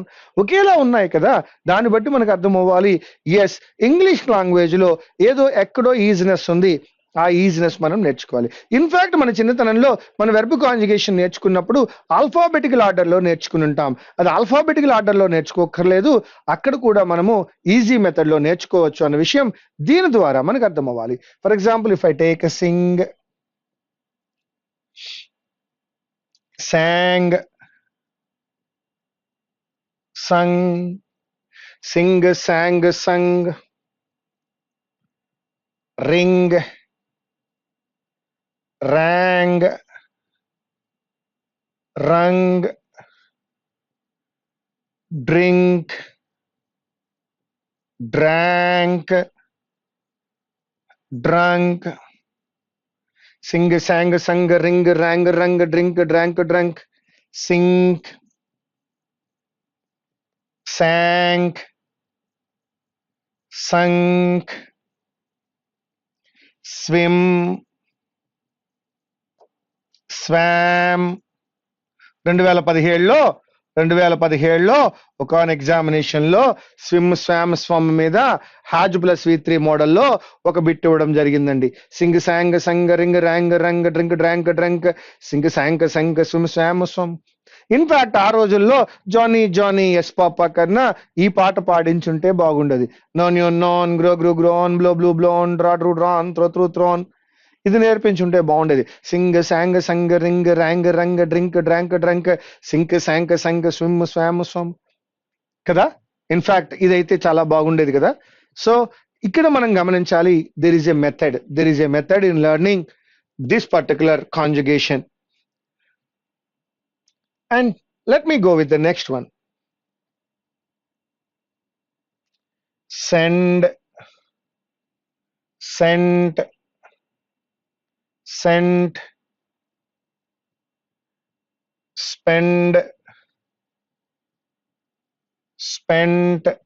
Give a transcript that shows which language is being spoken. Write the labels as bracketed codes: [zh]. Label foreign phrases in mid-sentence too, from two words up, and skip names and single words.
[te] ఒకేలా ఉన్నాయి కదా, దాన్ని బట్టి మనకు అర్థం అవ్వాలి. ఎస్, [en] English language [te] లో ఏదో ఎక్కడో ఈజినెస్ ఉంది, ఆ ఈజినెస్ మనం నేర్చుకోవాలి. ఇన్ఫాక్ట్ మన చిన్నతనంలో మన [en] verb conjugation [te] నేర్చుకున్నప్పుడు [en] alphabetical order [te] లో నేర్చుకుని ఉంటాం. అది [en] alphabetical order [te] లో నేర్చుకోకర్లేదు, అక్కడ కూడా మనము [en] easy method [te] లో నేర్చుకోవచ్చు అన్న విషయం దీని ద్వారా మనకు అర్థం అవ్వాలి. [en] for example if I take sing, sang, sung, sing, sang, sung, ring, rang, rung, drink, drank, drunk, sing, sang, sung, ring, rang, rung, drink, drank, drunk, sink, sank, sunk, swim, swam. [te] 2017లో 2017లో ఒక ఎగ్జామినేషన్ లో స్వామ్ మీద [en] has plus V3 [te] మోడల్లో ఒక బిట్ ఇవ్వడం జరిగిందండి. [en] sing sang sung ring rang rung drink drank drunk sing sang sung swim swam swum. [te] ఇన్ఫాక్ట్ ఆ రోజుల్లో జానీ జానీ ఎస్ పాపా కన్నా ఈ పాట పాడించుంటే బాగుండదు. [en] known you known grow grow grown blow blew blown draw drew drawn throw threw thrown. [te] ఇది నేర్పించుంటే బాగుండేది. [en] sing sang sung ring rang rung drink drank drunk sink sank sung swim swam swum కదా. [te] ఇన్ఫాక్ట్ ఇదైతే చాలా బాగుండేది కదా. సో ఇక్కడ మనం గమనించాలి, [en] there is a method in learning this particular conjugation. and let me go with the next one. send, sent, sent, spend, spent,